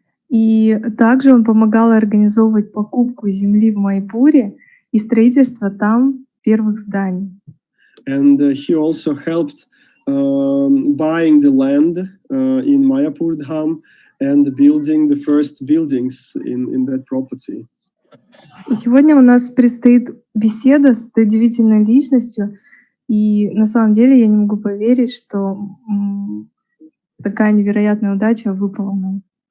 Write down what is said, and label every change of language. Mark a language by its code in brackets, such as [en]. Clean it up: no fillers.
[ru] И также он помогал организовывать покупку земли в Майпуре и строительство там первых зданий. [en] And he also helped buying the land in Mayapur Dham and building the first buildings in that property. [ru] И сегодня у нас предстоит беседа с этой удивительной личностью, и на самом деле я не могу поверить, что такая невероятная удача выпала нам.